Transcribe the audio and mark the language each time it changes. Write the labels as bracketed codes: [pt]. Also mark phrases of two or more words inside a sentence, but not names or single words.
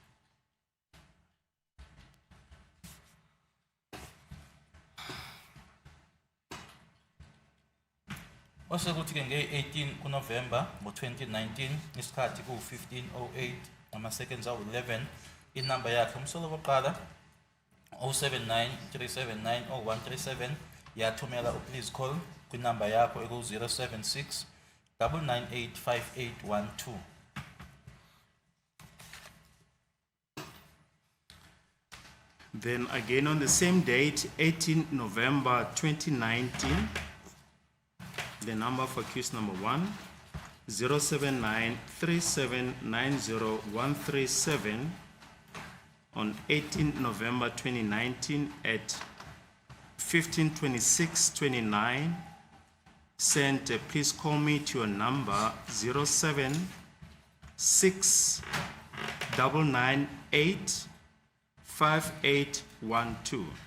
[zu] Osekuthi ke nge-18 kuNovember ngo-2019 isikhathi ku-15:08 nama seconds awu-11 inumber yakhe umsolo wokuqala 07937900137 yathumela [en] please call [zu] kwinumber yakho eku-076 998 5812. [en] Then again on the same date, 18 November 2019, the number for accused number 1, 07937900137, on 18 November 2019 at 15:26:29, sent a please call me to your number 07699858812.